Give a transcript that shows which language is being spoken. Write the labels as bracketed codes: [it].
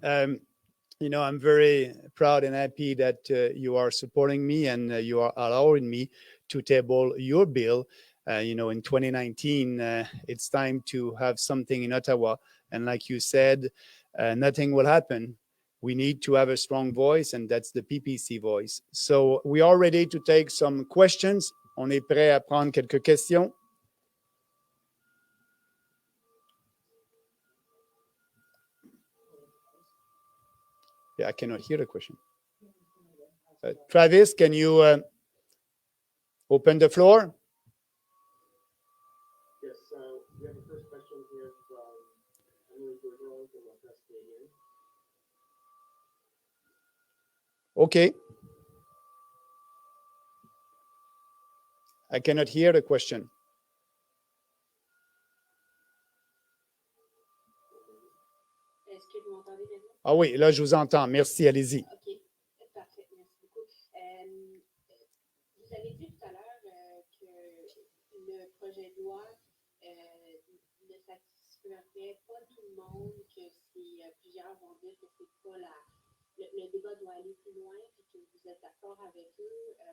[en] I'm very proud and happy that you are supporting me and you are allowing me to table your bill. In 2019, it's time to have something in Ottawa. And like you said, nothing will happen. We need to have a strong voice, and that's the PPC voice. So we are ready to take some questions. [fr] On est prêt à prendre quelques questions. [en] Yeah, I cannot hear the question. Travis, can you open the floor? Yes, we have a first question here from Emily Bourgeois from La Presse Canadienne. Okay. I cannot hear the question. [fr] Est-ce que vous m'entendez maintenant? Ah oui, là, je vous entends. Merci, allez-y. OK, parfait, merci beaucoup. Vous avez dit tout à l'heure que le projet de loi ne satisferait pas tout le monde, que plusieurs vont dire que c'est pas le débat doit aller plus loin, puis que vous êtes d'accord avec eux.